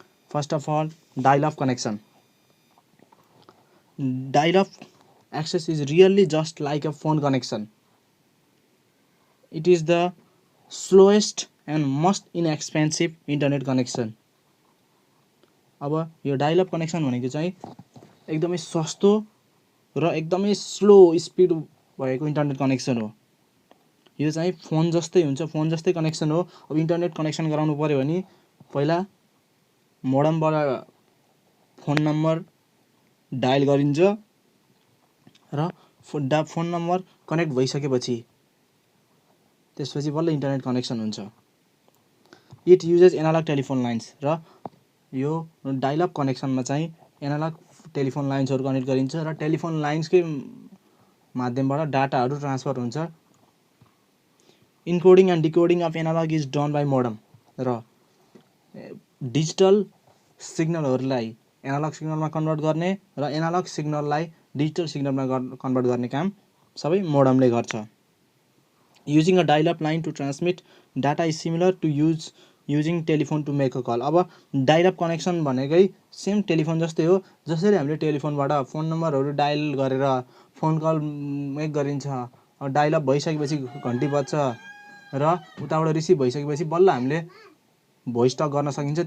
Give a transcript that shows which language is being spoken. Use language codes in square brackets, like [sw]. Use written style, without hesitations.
[en] First of all, dial-up connection. Dial-up access is really just like a phone connection. It is the slowest and most inexpensive internet connection. [ne] अब यो dial up connection भनेको चाहिँ एकदमै सस्तो र एकदमै slow speed भएको internet connection हो. यो चाहिँ फोन जस्तै हुन्छ, फोन जस्तै कनेक्सन हो. अब इन्टरनेट कनेक्सन गराउनु पर्यो भने पहिला मोडमबाट फोन नम्बर डायल गरिन्छ र फोन नम्बर कनेक्ट भइसकेपछि त्यसपछि बल्ल इन्टरनेट कनेक्सन हुन्छ. [en] it uses analog telephone lines [ne] र यो डायल अप कनेक्सनमा चाहिँ एनालग टेलिफोन लाइन्सहरू कनेक्ट गरिन्छ र टेलिफोन लाइन्सकै माध्यमबाट डाटाहरू ट्रान्सफर हुन्छ. [en] encoding and decoding of analog is done by modem [ne] र डिजिटल सिग्नलहरूलाई एनालग सिग्नलमा कन्भर्ट गर्ने र एनालग सिग्नललाई डिजिटल सिग्नलमा कन्भर्ट गर्ने काम सबै मोडमले गर्छ. [en] Using a dial-up line to transmit data is similar to using telephone to make a call. [ne] अब dial-up connection भनेकै same telephone जस्तै हो. जसरी हामीले टेलिफोनबाट फोन नम्बरहरू डायल गरेर फोन कल मेक गरिन्छ, डायल-अप भइसकेपछि घन्टी बज्छ र उताबाट रिसिभ भइसकेपछि बल्ल हामीले भोइस टक गर्न सकिन्छ.